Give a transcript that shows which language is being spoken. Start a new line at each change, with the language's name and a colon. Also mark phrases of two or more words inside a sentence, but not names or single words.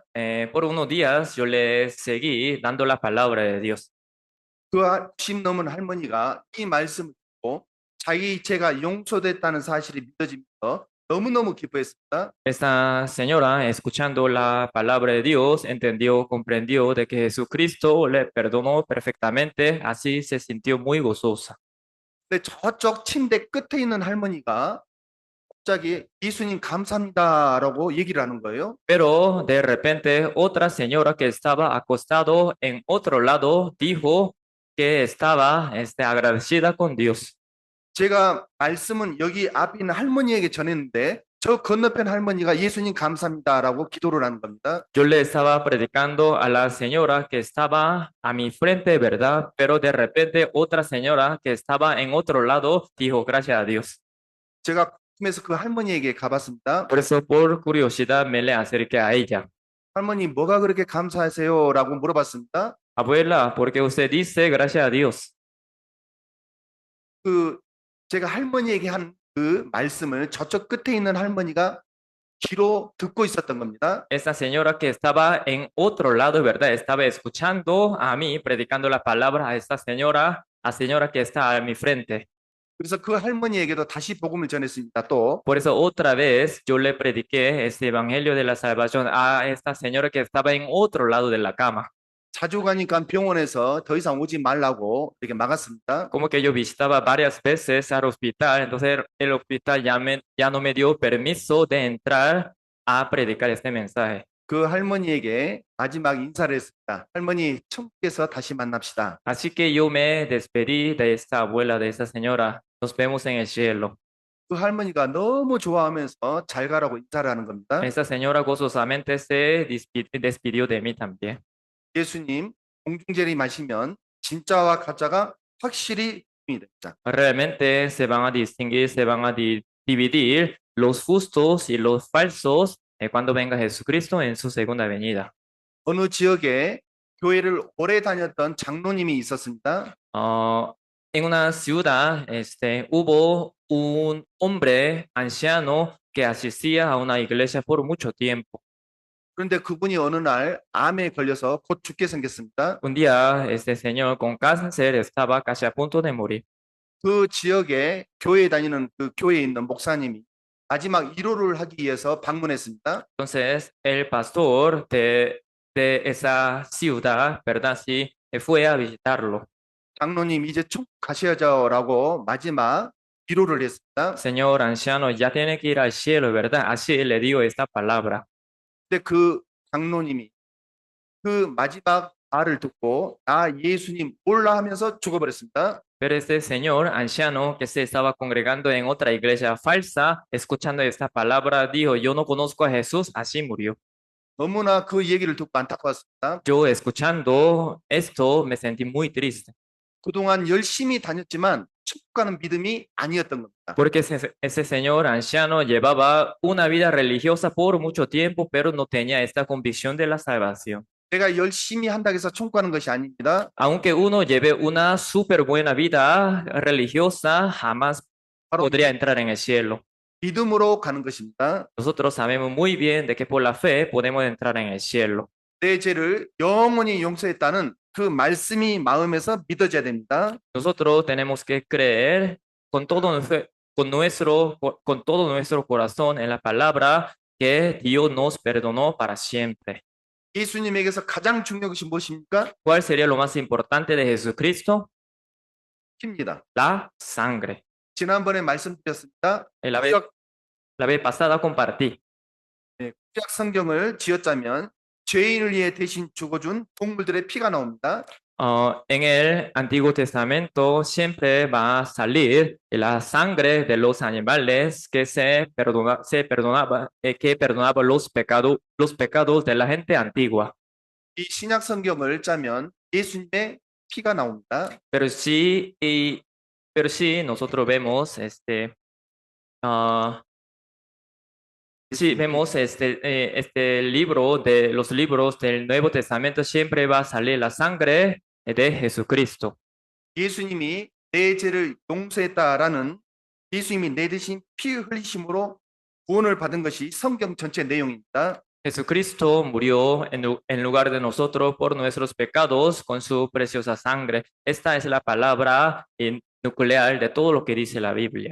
Spanish: Por unos días yo le seguí dando la palabra de Dios.
Korean: 그 90 넘은 할머니가 이 말씀을 듣고 자기 죄가 용서됐다는 사실이 믿어지면서 너무너무 기뻐했습니다.
Spanish: Esta señora, escuchando la palabra de Dios, entendió, comprendió de que Jesucristo le perdonó perfectamente, así se sintió muy gozosa.
Korean: 근데 저쪽 침대 끝에 있는 할머니가 갑자기 예수님 감사합니다라고 얘기를 하는 거예요.
Spanish: Pero de repente otra señora que estaba acostado en otro lado dijo que estaba agradecida con Dios.
Korean: 제가 말씀은 여기 앞에 있는 할머니에게 전했는데 저 건너편 할머니가 예수님 감사합니다라고 기도를 하는 겁니다.
Spanish: Yo le estaba predicando a la señora que estaba a mi frente, ¿verdad? Pero de repente otra señora que estaba en otro lado dijo gracias a Dios.
Korean: 제가 꿈에서 그 할머니에게 가봤습니다.
Spanish: Por eso, por curiosidad, me le acerqué a ella.
Korean: 할머니 뭐가 그렇게 감사하세요라고 물어봤습니다.
Spanish: Abuela, ¿por qué usted dice gracias a Dios?
Korean: 그 제가 할머니에게 한 그 말씀을 저쪽 끝에 있는 할머니가 귀로 듣고 있었던 겁니다.
Spanish: Esa señora que estaba en otro lado, ¿verdad? Estaba escuchando a mí, predicando la palabra a esta señora, a señora que está a mi frente.
Korean: 그래서 그 할머니에게도 다시 복음을 전했습니다. 또
Spanish: Por eso otra vez yo le prediqué este evangelio de la salvación a esta señora que estaba en otro lado de la cama.
Korean: 자주 가니까 병원에서 더 이상 오지 말라고 이렇게 막았습니다.
Spanish: Como que yo visitaba varias veces al hospital, entonces el hospital ya no me dio permiso de entrar a predicar este mensaje.
Korean: 그 할머니에게 마지막 인사를 했습니다. 할머니, 천국에서 다시 만납시다.
Spanish: Así que yo me despedí de esta abuela, de esta señora. Nos vemos en el cielo.
Korean: 그 할머니가 너무 좋아하면서 잘 가라고 인사를 하는 겁니다.
Spanish: Esta señora gozosamente se despidió de mí también.
Korean: 예수님, 공중재림하시면 진짜와 가짜가 확실히 구분이 됩니다.
Spanish: Realmente se van a distinguir, se van a dividir los justos y los falsos cuando venga Jesucristo en su segunda venida.
Korean: 어느 지역에 교회를 오래 다녔던 장로님이 있었습니다.
Spanish: En una ciudad, hubo un hombre anciano que asistía a una iglesia por mucho tiempo.
Korean: 그런데 그분이 어느 날 암에 걸려서 곧 죽게 생겼습니다.
Spanish: Un día, este señor con cáncer estaba casi a punto de morir.
Korean: 그 지역에 교회에 다니는 그 교회에 있는 목사님이 마지막 위로를 하기 위해서 방문했습니다.
Spanish: Entonces, el pastor de esa ciudad, ¿verdad? Sí, fue a visitarlo.
Korean: 장로님 이제 천국 가셔야죠라고 마지막 위로를 했습니다.
Spanish: Señor anciano, ya tiene que ir al cielo, ¿verdad? Así le digo esta palabra.
Korean: 근데 그 장로님이 그 마지막 말을 듣고 나 예수님 몰라 하면서 죽어버렸습니다.
Spanish: Pero este señor anciano que se estaba congregando en otra iglesia falsa, escuchando esta palabra, dijo, yo no conozco a Jesús, así murió.
Korean: 너무나 그 얘기를 듣고 안타까웠습니다.
Spanish: Yo escuchando esto me sentí muy triste,
Korean: 그동안 열심히 다녔지만 천국 가는 믿음이 아니었던 겁니다.
Spanish: porque ese señor anciano llevaba una vida religiosa por mucho tiempo, pero no tenía esta convicción de la salvación.
Korean: 내가 열심히 한다고 해서 천국 가는 것이 아닙니다.
Spanish: Aunque uno lleve una súper buena vida religiosa, jamás
Korean: 바로
Spanish: podría entrar en el cielo.
Korean: 믿음으로 가는 것입니다.
Spanish: Nosotros sabemos muy bien de que por la fe podemos entrar en el cielo.
Korean: 내 죄를 영원히 용서했다는 그 말씀이 마음에서 믿어져야 됩니다.
Spanish: Nosotros tenemos que creer con todo nuestro corazón en la palabra que Dios nos perdonó para siempre.
Korean: 예수님에게서 가장 중요한 것이 무엇입니까?
Spanish: ¿Cuál sería lo más importante de Jesucristo?
Korean: 피입니다.
Spanish: La sangre.
Korean: 지난번에 말씀드렸습니다.
Spanish: La vez,
Korean: 구약,
Spanish: la vez pasada compartí.
Korean: 구약 성경을 지었자면 죄인을 위해 대신 죽어준 동물들의 피가 나옵니다.
Spanish: En el Antiguo Testamento siempre va a salir la sangre de los animales que que perdonaba los pecados de la gente antigua.
Korean: 이 신약 성경을 짜면 예수님의 피가 나옵니다.
Spanish: Pero sí nosotros vemos sí, vemos este libro de los libros del Nuevo Testamento siempre va a salir la sangre de Jesucristo.
Korean: 예수님이 내 죄를 용서했다라는 예수님이 내 대신 피 흘리심으로 구원을 받은 것이 성경 전체 내용입니다.
Spanish: Jesucristo murió en lugar de nosotros por nuestros pecados con su preciosa sangre. Esta es la palabra nuclear de todo lo que dice la Biblia.